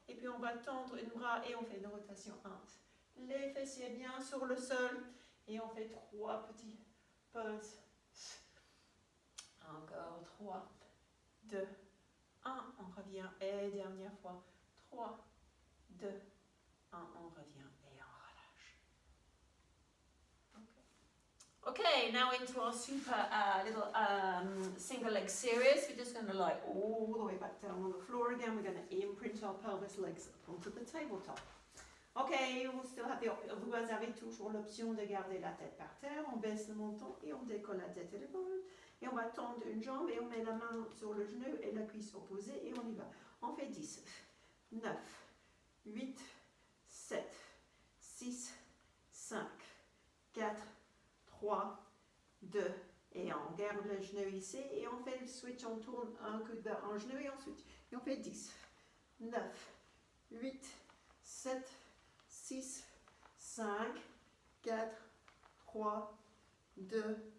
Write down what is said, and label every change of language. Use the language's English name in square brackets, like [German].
[French] Et puis on va tendre une bras et on fait une rotation 1. Les fessiers bien sur le sol et on fait 3 petits pauses. Encore 3, 2, 1, on revient et dernière fois 3, 2, 1, on revient et on relâche. [English] Okay, now into our super little single leg series. We're just going to lie all the way back down on the floor again. We're going to imprint our pelvis legs up onto the tabletop. [French] Okay, vous avez toujours l'option de garder la tête par terre. On baisse le menton et on décolle la tête et l'épaule. Et on va tendre une jambe et on met la main sur le genou et la cuisse opposée et on y va. On fait 10, 9, 8, 7, 6, 5, 4, 3, 2, et on garde le genou ici et on fait le switch, on tourne un coup vers un genou et ensuite, et on fait 10, 9, 8, 7, 6, 5, 4, 3, 2,